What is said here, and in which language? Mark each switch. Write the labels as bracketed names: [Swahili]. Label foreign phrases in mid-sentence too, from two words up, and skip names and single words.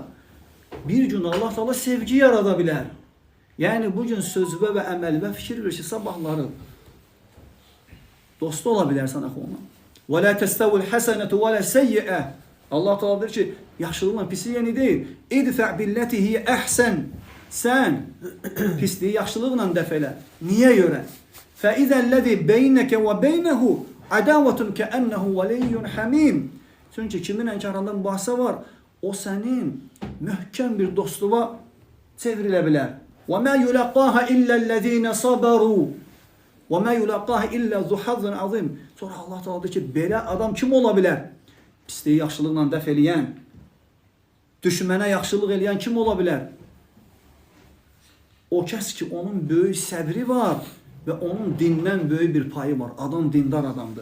[Azerbaijani] Bir gün Allah Teala sevgi yarada bilər. Yəni bu gün sözvə və əməlvə fikir verir ki, sabahları dostu ola bilərsən axı ona. [Arabic] "ولا تستوي الحسنة ولا السيئة." [Azerbaijani] Allah Teala deyir ki, yaxşılıqla pisi yeni deyil. [Arabic] "ادفع بالتي هي أحسن." [Azerbaijani] Sən pisliyi yaxşılıqla dəf elə. Niyə görə? [Arabic] فَإِذَا الَّذِي بَيْنَكَ وَبَيْنَهُ عَدَاوَةٌ كَأَنَّهُ وَلِيٌّ حَمِيمٌ. [Azerbaijani] Çünki kimin ənkarında mübahisə var, o sənin möhkəm bir dostluğa çevrilə bilər. [Arabic] وَمَا يُلَقَّاهَ إِلَّا الَّذِينَ صَبَرُوا وَمَا يُلَقَّاهَ إِلَّا ذُو حَظٍّ عَظِيمٍ. [Azerbaijani] Sonra Allah Teala deyir ki, belə adam kim ola bilər? Pisliyi yaxşılıqla dəf eləyən, düşmənə yaxşılıq eləyən kim ola bilər? O kəs ki, onun böyük səbri var və onun dindən böyük bir payı var. Adam dindar adamdır.